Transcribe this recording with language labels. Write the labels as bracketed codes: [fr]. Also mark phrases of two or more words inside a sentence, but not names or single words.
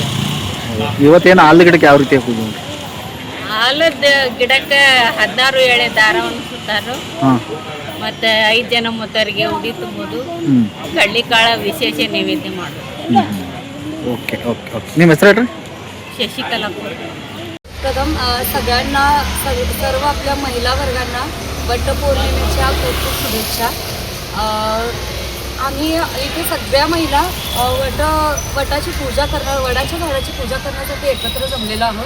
[kn] ಇವತ್ತೇನು ಆಲದ ಗಿಡಕ್ಕೆ ಯಾವ ರೀತಿ ಪೂಜೆ? ಆಲದ ಗಿಡಕ್ಕೆ 16 ಎಳೆ ದಾರವನ್ನು ಸುತ್ತಾರು ಮತ್ತು 5 ಜನ ಮೊತ್ತರಿಗೆ ಉಡಿ ತುಂಬೋದು. ಕಡ್ಲಿ ಕಾಳು ವಿಶೇಷ ನೈವೇದ್ಯ ಮಾಡೋದು. [en] OK OK OK. [kn] ನಿಮ್ಮ ಹೆಸರು ಹೇಳ್ರಿ? [mr] शशिकला. प्रथम सगळ्यांना सर्व आपल्या महिला वर्गांना वटपौर्णिमेच्या खूप खूप शुभेच्छा. आम्ही इथे सगळ्या महिला वटाची पूजा करणार, वडाच्या झाडाची पूजा करण्यासाठी एकत्र जमलेलो आहोत.